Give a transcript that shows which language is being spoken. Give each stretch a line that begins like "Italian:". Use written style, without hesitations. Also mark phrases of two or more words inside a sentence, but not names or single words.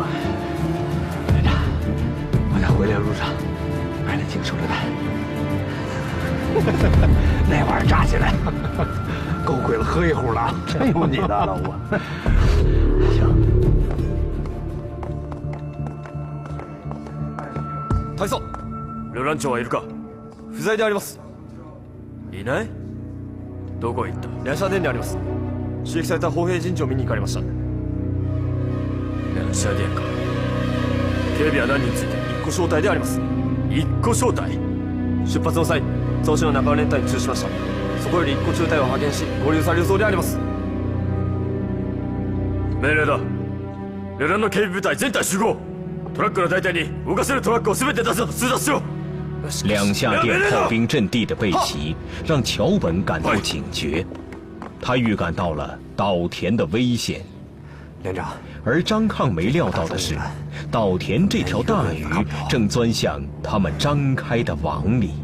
Chinese: 连长，我在回来的路上买了几个手榴弹，那玩意儿炸起来，够鬼子喝一壶了，真有你的老五。行。
Japanese: 大佐、旅団長はいるか？不在であります。いない？どこ行った？梁社殿であります。襲撃された砲兵陣地を見に行かれました。梁社殿か。警備は何人ついてる？一個小隊であります。一個小隊？出発の際、増士の中尾連隊に通しました。そこより一個中隊を派遣し、合流されるそうであります。命令だ。旅団の警備部隊全体集合。トラックの大隊に動かせるトラックを全て出せと通達しろ。
Chinese: 两下店炮兵阵地的被袭，让桥本感到警觉，他预感到了岛田的危险。连长，而张抗没料到的是，岛田这条大鱼正钻向他们张开的网里。